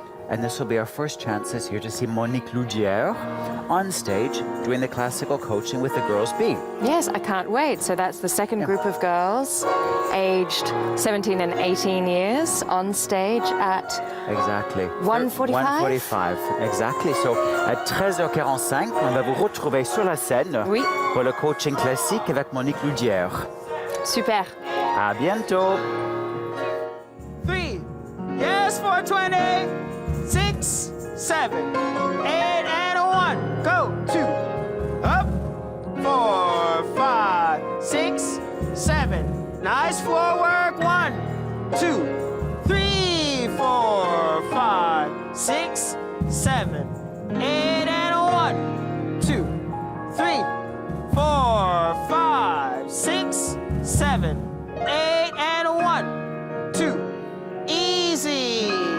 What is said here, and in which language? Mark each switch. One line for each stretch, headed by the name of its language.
English: And this will be our first chances here to see Monique Loudière on stage doing the classical coaching with the girls B. Yes, I can't wait. So that's the second group of girls, aged 17 and 18 years, on stage at Exactly. 1:45? 1:45, exactly. So
French: at 13h45, on va vous retrouver sur la scène Oui. pour le coaching classique avec Monique Loudière. Super. À bientôt.
English: 3, yes, 420, 6, 7, 8, and a 1, go, 2, up, 4, 5, 6, 7, nice floor work, 1, 2, 3, 4, 5, 6, 7, 8, and a 1, 2, 3, 4, 5, 6, 7, 8, and a 1, 2, easy,